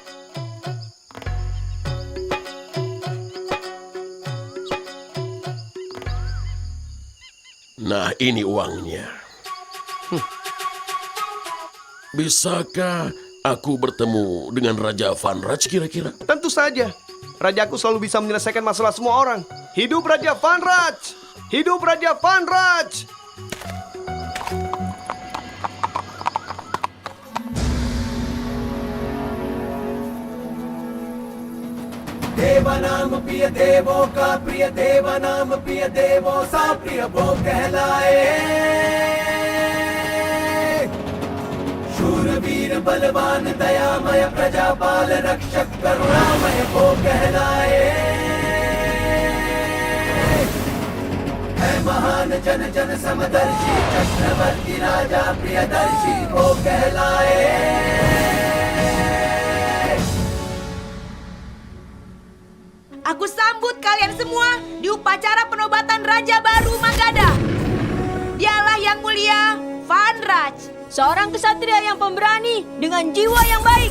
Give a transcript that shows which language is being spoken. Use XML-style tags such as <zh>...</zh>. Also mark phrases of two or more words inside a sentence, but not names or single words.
<id>Nah, ini uangnya. Bisakah aku bertemu dengan Raja Vanraj kira-kira? Tentu saja. Rajaku selalu bisa menyelesaikan masalah semua orang. Hidup Raja Vanraj! Hidup Raja Vanraj!</id> <hi>देवा नाम प्रिय देवों का प्रिय देवा नाम प्रिय देवों सा प्रिय वो कहलाए शूरवीर बलवान दयामय प्रजापाल रक्षक करुणामय को कहलाए। है महान जन जन समदर्शी चक्रवर्ती राजा प्रियदर्शी को कहलाए।</hi> <id>Aku sambut kalian semua di upacara penobatan Raja Baru Magadha. Dialah yang mulia Vanraj, seorang kesatria yang pemberani dengan jiwa yang baik.</id>